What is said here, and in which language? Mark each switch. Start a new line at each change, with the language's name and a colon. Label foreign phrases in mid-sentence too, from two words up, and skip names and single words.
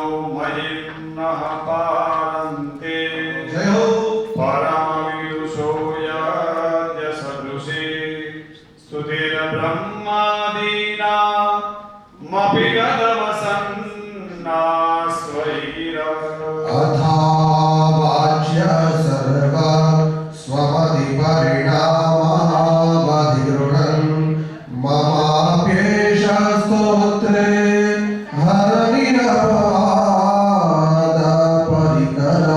Sanskrit: મહિમ્નઃ પારંતે
Gujarati: જય હો.
Sanskrit: પરમ વિદુષો યદ્ય સદૃશી સ્તુતિર બ્રહ્માદીના મપિ ગદવસ अथावाच्य सर्व स्वमति परिणामावधिगृह्णन् ममाप्येष स्तोत्रे हरनिरपवाद परिकरा